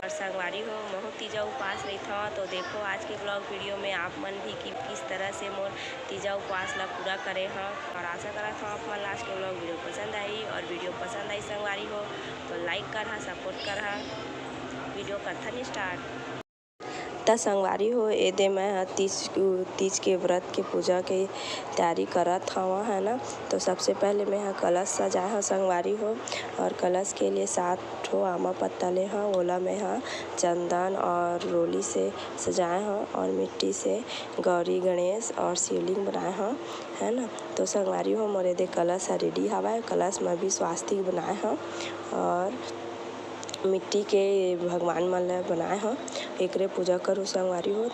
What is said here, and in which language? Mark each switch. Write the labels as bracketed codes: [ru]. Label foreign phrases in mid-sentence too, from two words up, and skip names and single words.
[hne] और संगवारी हो महू तीजा उपास रहीथा तो देखो आज के [en] blog video [hne] में आप मन भी किस तरह से मोर तीजा उपास ला पूरा करे हाँ। और आशा करत हूँ आप मन लास्ट के [en] blog video [hne] पसंद आई। और वीडियो पसंद आई संगवारी हो तो लाइक करहा, सपोर्ट करहा। वीडियो करथन स्टार्ट। त संगवारी हो एदे मैं तीज के व्रत के पूजा के तैयारी करत हव है ना। तो सबसे पहले मैं कलश सजाए हूँ संगवारी हो। और कलश के लिए 7 ठो आमा पत्ता ले हूँ, ओला मैं चंदन और रोली से सजाए हूँ और मिट्टी से गौरी गणेश और शिवलिंग बनाए हूँ है ना। तो संगवारी हो मोरे दे कलश रेडी हवा। कलश में भी स्वास्तिक बनाए हूँ और मिट्टी के भगवान मन ला बनाए हूँ, एकरे पूजा करूँ संगवारी हो।